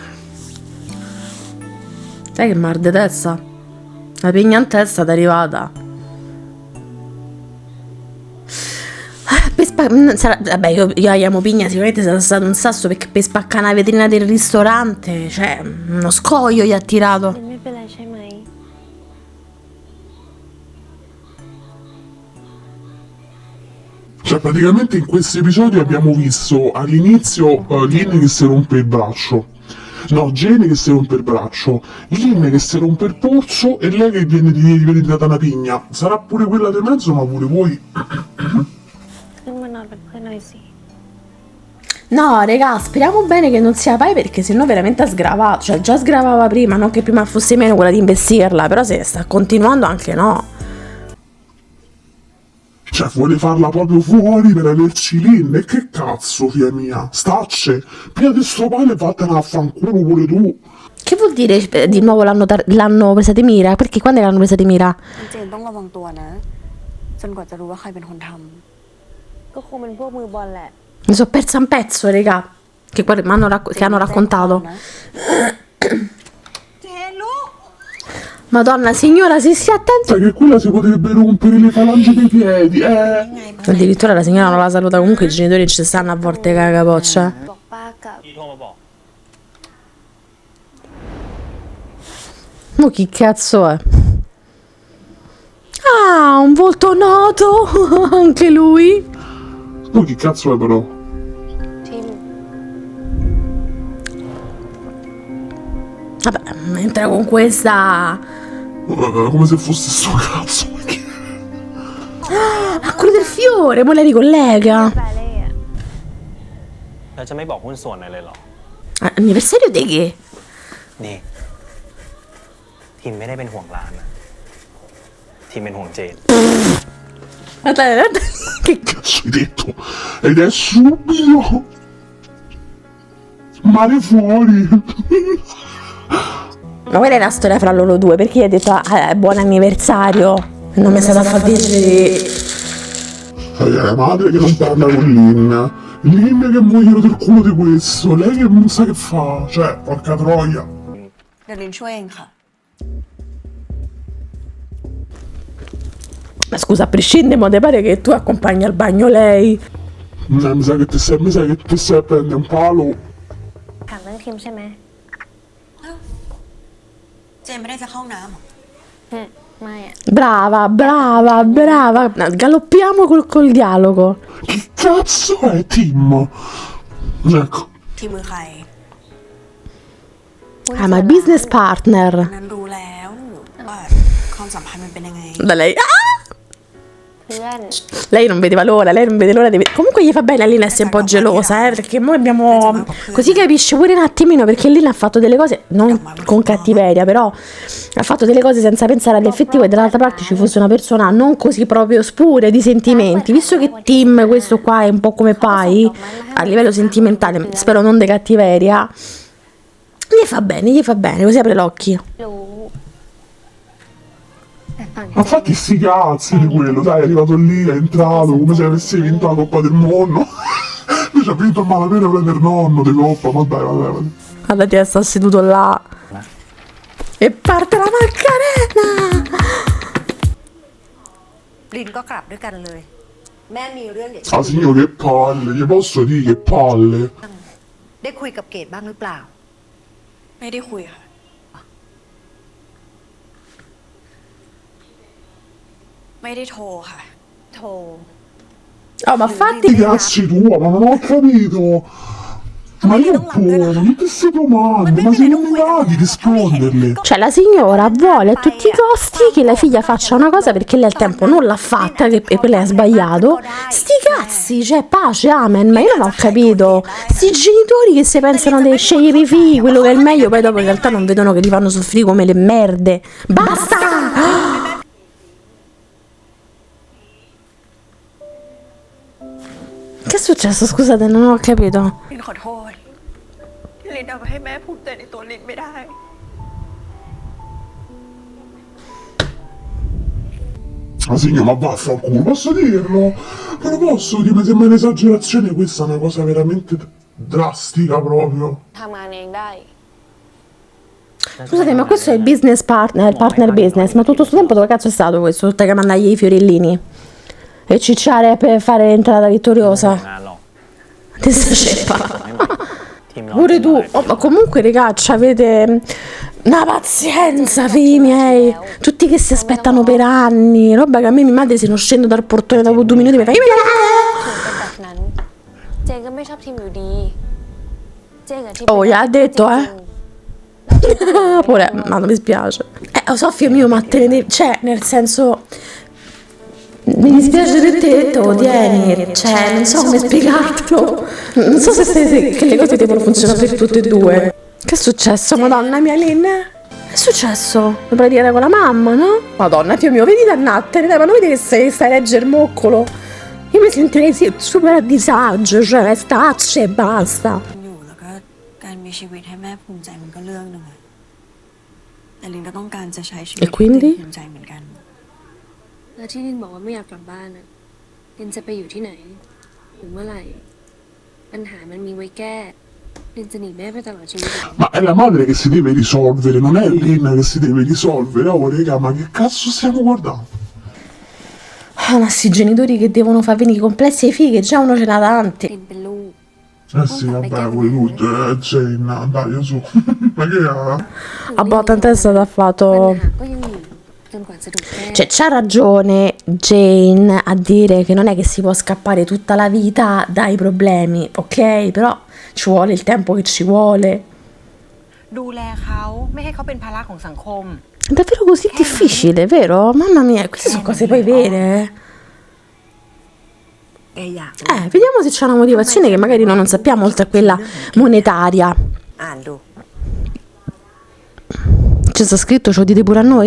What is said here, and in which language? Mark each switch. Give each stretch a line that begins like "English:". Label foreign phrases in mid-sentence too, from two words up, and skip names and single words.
Italian: Sai che mar de testa? La pigna in testa è arrivata. Vabbè, io amo pigna, sicuramente sarà stato un sasso perché per spaccare una vetrina del ristorante, cioè, uno scoglio gli ha tirato.
Thai: ไม่เป็นไรใช่ไหม
Italian: Cioè, praticamente in questo episodio abbiamo visto all'inizio Lynn che si rompe il braccio. No, Jane che si rompe il braccio, Lynn che si rompe il polso e lei che viene diventata una pigna. Sarà pure quella di mezzo, ma pure voi.
Thai: ขึ้นมานอนเป็นเพื่อนหน่อยสิ
Italian: No, raga, speriamo bene che non sia Pai perché sennò veramente ha sgravato. Cioè, già sgravava prima, non che prima fosse meno quella di investirla, però se sta continuando anche no. Cioè, vuole farla proprio fuori per averci Lynn. E che cazzo, figlia mia? Stacce, pigliate sto pane e vattene a fanculo pure tu. Che vuol dire di nuovo l'hanno presa di mira? Perché quando l'hanno presa di mira?
Thai: เจนต้องระวังตัวนะ จนกว่าจะรู้ว่าใครเป็นคนทำ ก็คงเป็นพวกมือบอลแหละ
Italian: Mi sono persa un pezzo, raga. Che hanno raccontato. Madonna signora, si stia attenta. Sai che quella si potrebbe rompere le falangi dei piedi, Addirittura la signora non la saluta, comunque i genitori ci stanno a volte cagapoccia.
Thai: บอกป้ากับ
Italian: Ma chi cazzo è? Ah, un volto noto, anche lui. Ma chi cazzo è però?
Thai: ทีม
Italian: Vabbè, entra con questa... Come se fosse sto cazzo. Ah, quello del fiore, poi lei ricollega. แบลเล่อะ
Thai: แล้วจะไม่บอกหุ้นส่วนอะไรเลยเหรอ
Italian: Anniversario di che?
Thai: นี่ ทีมไม่ได้เป็นห่วงร้านนะ ทีมเป็นห่วงเจน
Italian: Aspetta, che Cazzo hai detto? Ed è subito. Male fuori. Ma qual è la storia fra loro due? Perché gli ha detto buon anniversario? Non mi è stato a far dire... La madre che non parla con Lin. Lin che muoiono del culo di questo. Lei che non sa che fa. Cioè, porca troia.
Thai: เดี๋ยวลินช่วยเองค่ะ
Italian: Ma scusa, a prescindere, mo te pare che tu accompagni al bagno lei? Mi sa che ti stai a prendere un palo.
Thai: ถามเรื่องทีมใช่ไหม เจนไม่ได้จะเข้าน้ำเหรอ ไม่อะ
Italian: Brava, brava, brava. Galoppiamo col dialogo. Che cazzo è Tim? Ecco.
Thai: ที่มือใคร
Italian: Ah, ma
English: business partner.
Thai: นั้นรู้แล้วว่าความสัมพันธ์มันเป็นยังไง
Italian: Da lei. Ah!
Thai: เพื่อน
Italian: Lei non vedeva l'ora, lei non vede l'ora di comunque gli fa bene a Lina essere un po' gelosa, perché noi abbiamo... Così capisce pure un attimino, perché Lina ha fatto delle cose, non con cattiveria, però ha fatto delle cose senza pensare all'effettivo e dall'altra parte ci fosse una persona non così proprio spura di sentimenti. Visto che Tim, questo qua, è un po' come Pai, a livello sentimentale, spero non di cattiveria, gli fa bene, così apre l'occhio.
Thai: รู้แต่ฝั่ง
Italian: Ma fatti sti cazzi di quello, dai, è arrivato lì, è entrato come se avesse vinto la Coppa del Mondo. Invece ha vinto a malapena prendere il nonno di Coppa, ma dai, vabbè. Guarda, ti sta seduto là. E parte la Macarena!
Thai: ลินก็กลับด้วยกันเลย แม่มีเรื่องอยากจะ
Italian: Ah signor, che palle, gli posso dire che palle.
Thai: ได้คุยกับเกดบ้างหรือเปล่า ไม่ได้คุยค่ะ ไม่ได้โทรค่ะ โทร
Italian: Oh, ma fatti... Che cazzi tua, ma non ho capito. Ma io buono, tutte queste domande, ma se non mi va di risponderle. Cioè, la signora vuole a tutti i costi che la figlia faccia una cosa perché lei al tempo non l'ha fatta e poi lei ha sbagliato. Sti cazzi, cioè, pace, amen, ma io non ho capito. Sti genitori che si pensano di scegliere i figli, quello che è il meglio, poi dopo in realtà non vedono che li fanno soffrire come le merde. Basta! Che è successo? Scusate, non ho capito.
Thai: ลินขอโทษที่ลินทำให้แม่ภูมิใจในตัวลินไม่ได้
Italian: Ma signor, ma vaffanculo, posso dirlo? Ma lo posso dire, mi sembra un'esagerazione, questa è una cosa veramente drastica proprio.
Thai: ทำงานเองได้
Italian: Scusate, ma questo è il
English: business partner,
Italian: il
English: partner business,
Italian: ma tutto questo tempo dove cazzo è stato questo? Tutte che mandargli i fiorellini e cicciare per fare l'entrata vittoriosa.
Thai: งานหรอก
Italian: Ti sta ceppa.
Thai: ทีมเรา
Italian: Pure tu, oh, ma comunque ragazzi avete una pazienza, figli miei, tutti che si aspettano per anni, roba che a me mia madre se non scendo dal portone dopo 2 minuti mi fa
Thai: ถึงเป็นแบบนั้น เจนก็ไม่ชอบทีมอยู่ดี เจนกับทีม
Italian: Oh, gli ha detto, eh? Pure, ma non mi spiace. Oh, Sofia mio, ma te ne... Cioè, nel senso... Mi dispiace per te, te lo tieni. Cioè, non so come spiegartelo. Non so che le cose devono funzionare per tutte e due. Che è successo, madonna mia, Lynn? Che è successo? Dovrei dire con la mamma, no? Madonna, Dio mio, vedi dannattene, dai, ma non vedi che stai a leggere il moccolo? Io mi sentirei super a disagio, cioè, stacce e basta.
Thai: อยู่แล้วก็การมีชีวิตให้แม่ภูมิใจมันก็เรื่องหนึงอะแต่ลินก็ต้องการจะใช้ชีวิต
Italian: E quindi?
Thai: ที่ภูมิใจเหมือนกัน แล้วที่ลินบอกว่าไม่อยากกลับบ้านอะลินจะไปอยู่ที่ไหนถึงเมื่อไหร่ ปัญหามันมีไว้แก้ลินจะหนีแม่ไปตลอดชีวิตเหรอ
Italian: Ma è la madre che si deve risolvere, non è Lina che si deve risolvere. Oh, raga, ma che cazzo stiamo guardando? Ah, ma sti genitori che devono far venire i complessi ai figli, già uno ce n'ha tanti.
Thai: ลินเป็นลูก
Italian: Eh sì, vabbè, quei tutti, Jane, dai, su. Ma che ha? A botta in testa t'ha
Thai: ปัญ
Italian: fatto...
Thai: หาก็ยังอยู่จนกว่าจะถูกแก้
Italian: Cioè, c'ha ragione Jane a dire che non è che si può scappare tutta la vita dai problemi, ok? Però ci vuole il tempo che ci vuole.
Thai: ดูแลเขาไม่ให้เขาเป็นภาระของสังคม
Italian: È davvero così difficile, vero? Mamma mia, queste sono cose poi vere.
Thai: แกอยาก
Italian: Vediamo se c'è una motivazione che magari noi non sappiamo oltre a quella monetaria.
Thai: อ่านดู
Italian: C'è sta scritto, ce lo dite pure a noi?